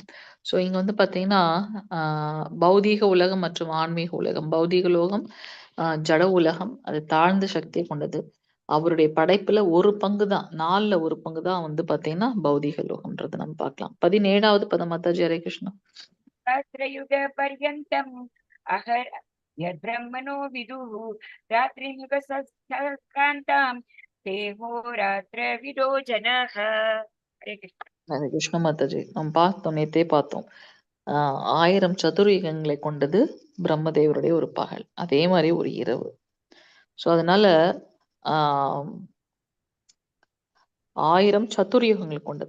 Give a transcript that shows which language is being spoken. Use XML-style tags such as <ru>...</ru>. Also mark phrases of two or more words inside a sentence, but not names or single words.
<ta>ஸோ இங்க வந்து பார்த்தீங்கன்னா, ஆ பௌதீக உலகம் மற்றும் ஆன்மீக உலகம். பௌதீக உலகம் ஜட உலகம். அது தாழ்ந்த சக்தியை கொண்டது. அவருடைய படைப்புல ஒரு பங்கு தான். 4ல ஒரு பங்கு தான் வந்து பார்த்தீங்கன்னா, பௌதீக லோகம்ன்றத நம்ம பார்க்கலாம். 17வது பதம் மாதாஜி. ஹரே கிருஷ்ணா.</ta> <sa>सहस्रयुगपर्यन्तम् अहर यद्ब्रह्मणो विदुः रात्रियुगसहस्रान्तां देहोरात्रविदो जनाः. हरे कृष्ण.</sa> <ta>ஹரே கிருஷ்ண மாதாஜி. நம்ம பார்த்தோம், நேத்தே பார்த்தோம். 1000 சதுர்யுகங்களை கொண்டது பிரம்மதேவருடைய ஒரு பகல். அதே மாரி ஒரு இரவு. ஸோ அதனால ஆ 1000 சதுர்யுகங்கள் கொண்டது.</ta>